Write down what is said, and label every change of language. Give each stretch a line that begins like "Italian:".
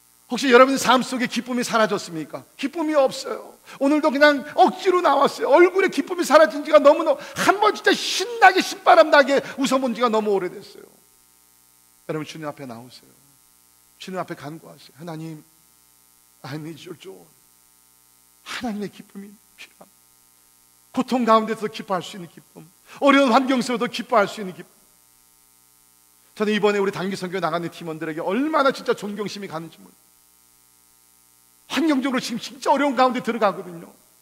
Korean: 혹시 여러분 삶 속에 기쁨이 사라졌습니까? 기쁨이 없어요. 오늘도 그냥 억지로 나왔어요. 얼굴에 기쁨이 사라진 지가 너무너무, 한번 진짜 신나게 신바람 나게 웃어본 지가 너무 오래됐어요. 여러분, 주님 앞에 나오세요. 주님 앞에 간구하세요.
English: 하나님, I need your joy.
Korean: 하나님의 기쁨이 필요합니다. 고통 가운데서 기뻐할 수 있는 기쁨, 어려운 환경 속에도 기뻐할 수 있는 기쁨. 저는 이번에 우리 단기 선교 나가는 팀원들에게 얼마나 진짜 존경심이 가는지 몰라요. 환경적으로 지금 진짜 어려운 가운데 들어가거든요.